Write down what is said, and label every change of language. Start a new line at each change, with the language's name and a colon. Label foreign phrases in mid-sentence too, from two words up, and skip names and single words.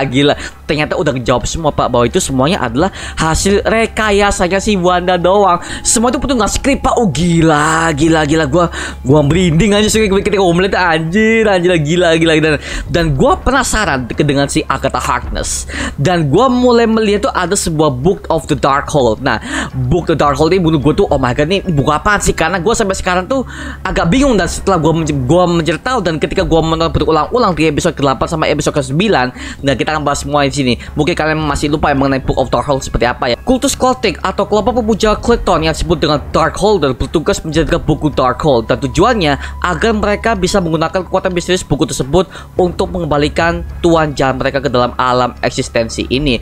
Indonesian: Ternyata udah dijawab semua, Pak, bahwa itu semuanya adalah hasil rekayasanya si Wanda doang. Semua itu penuh dengan skrip, Pak. Oh, gila. Gua merinding aja ketika gue melihat, anjir, gila. Dan gue penasaran dengan si Agatha Harkness. Dan gue mulai melihat tuh ada sebuah Book of the Darkhold. Nah, Book of the Darkhold ini menurut gue tuh,
English: oh my god,
Indonesian: ini buku apaan sih? Karena gue sampai sekarang tuh agak bingung. Dan setelah gue mencari tahu dan ketika gue menonton berulang-ulang di episode ke-8 sama episode ke-9, nah kita akan bahas semua di sini. Mungkin kalian masih lupa yang mengenai Book of Darkhold seperti apa ya. Kultus Keltic atau kelompok pemuja Krypton yang disebut dengan Darkholder bertugas menjaga buku Darkhold, dan tujuannya agar mereka bisa menggunakan kekuatan misterius buku tersebut untuk mengembalikan tuan jahat mereka ke dalam alam eksistensi ini.